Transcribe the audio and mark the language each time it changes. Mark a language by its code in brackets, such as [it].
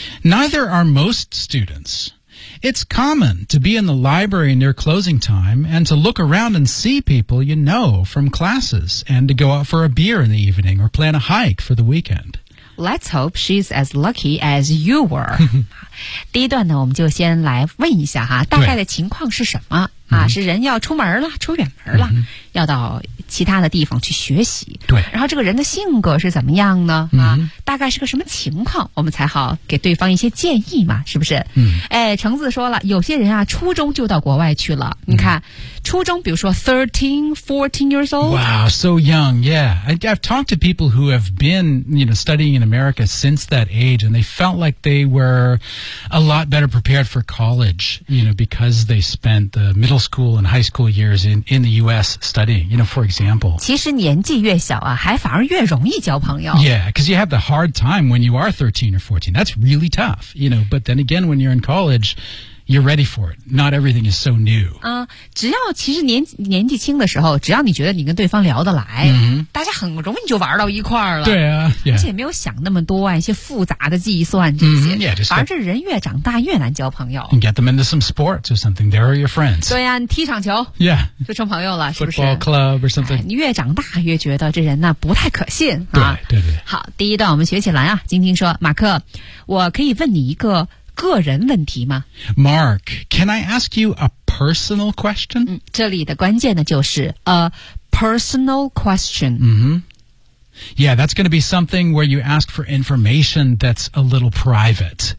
[en] Neither are most students. It's common to be in the library near closing time and to look around and see people you know from classes and to go out for a beer in the evening or plan a hike for the weekend. Let's hope she's as lucky as you were. [zh] 第一段呢，我们就先来问一下哈，大概的情况是什么？啊，是人要出门了，出远门了，要到其他的地方去学习。对，然后这个人的性格是怎么样呢？啊，大概是个什么情况，我们才好给对方一些建议嘛，是不是？嗯，哎，橙子说了，有些人啊，初中就到国外去了。你看，初中，比如说 [en] 13, 14 years old. Wow, so young. Yeah, I've talked to people who have been, you know, studying in America since that age, and they felt like they were a lot better prepared for college, you know, because they spent the middle school and high school years in the U.S. studying, you know, for example. [zh] 其实年纪越小啊，还反而越容易交朋友。 [en] Yeah, because you have the hard time when you are 13 or 14. That's really tough, you know, but then again, when you're in college, you're ready for it. Not everything is so new. [zh] 只要其实年纪轻的时候，只要你觉得你跟对方聊得来，大家很容易就玩到一块儿了。对啊，而且没有想那么多啊，一些复杂的计算这些。反而这人越长大越难交朋友。 [en] And get them into some sports or something. There are your friends. [zh] 对啊，踢场球。 [en] Yeah. [zh] 就成朋友了，是不是 [en] ？Football club or something. [zh] 你越长大越觉得这人呢不太可信啊。对。好，第一段我们学起来啊。晶晶说，马克，我可以问你一个个人问题吗 [en] ？Mark, can I ask you a personal question?、 [zh] 这里的关键呢就是 [en] a personal question. Yeah, that's going to be something where you ask for information that's a little private.